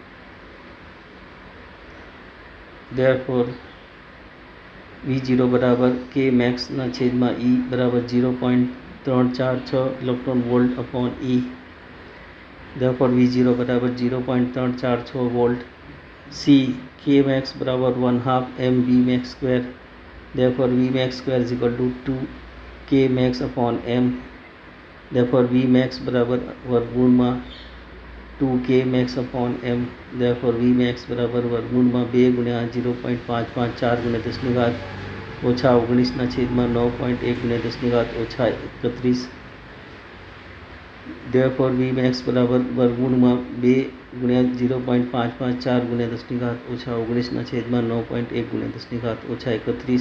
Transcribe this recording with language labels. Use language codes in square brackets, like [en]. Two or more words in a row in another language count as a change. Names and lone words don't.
[en] Therefore V0 બરાબર Kmax E બરાબર 0.346 electron volt upon E. Therefore V0 બરાબર 0.346 વોલ્ટ. સી. Kmax બરાબર 1/2 m Vmax સ્ક્વેર. Therefore Vmax square is equal to 2 Kmax upon m. Therefore Vmax [gu] બરાબર વર્ગમૂળમાં [en] 2 Kmax upon m. Therefore Vmax [gu] બરાબર વર્ગમૂળમાં [en] 2 × 0.554 × 10 19 [gu] ના છેદમાં [en] 9.1 × 10 31. Therefore Vmax [gu] બરાબર વર્ગમૂળમાં [en] 2 × 0.554 × 10 19 [gu] ના છેદમાં [en] 9.1 × 10 31.